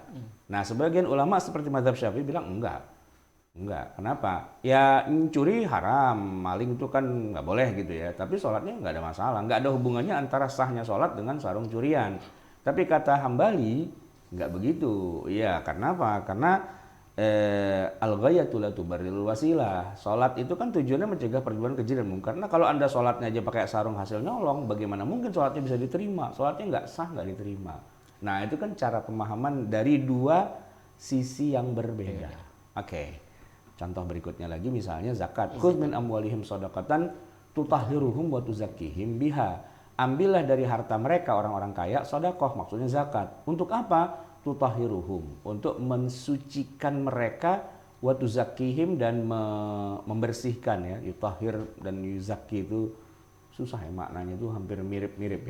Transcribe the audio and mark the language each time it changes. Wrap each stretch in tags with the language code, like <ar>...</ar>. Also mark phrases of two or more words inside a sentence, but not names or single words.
<id>Nah, sebagian ulama seperti mazhab Syafi'i bilang enggak. Enggak. Kenapa? Ya curi haram, maling itu kan nggak boleh gitu ya. Tapi sholatnya nggak ada masalah. Nggak ada hubungannya antara sahnya sholat dengan sarung curian. Tapi kata Hambali nggak begitu. Ya, karena apa? Karena</id> <ar>الغاية لا تبرر الوسيلة.</ar> <id>Salat itu kan tujuannya mencegah perbuatan keji dan mungkar. Nah, kalau Anda salatnya aja pakai sarung hasil nyolong, bagaimana mungkin salatnya bisa diterima? Salatnya nggak sah, nggak diterima. Nah, itu kan cara pemahaman dari dua sisi yang berbeda. Oke. Contoh berikutnya lagi misalnya zakat.</id> <ar>خذ من أموالهم صدقة تطهرهم وتزكيهم بها.</ar> <id>Ambillah dari harta mereka orang-orang kaya sedekah, maksudnya zakat. Untuk apa? Tutahhiruhum, untuk mensucikan mereka,</id> <ar>وتزكيهم,</ar> <id>dan membersihkan ya. Yutahhir dan yuzakki itu susah ya maknanya, itu hampir mirip-mirip ya.</id>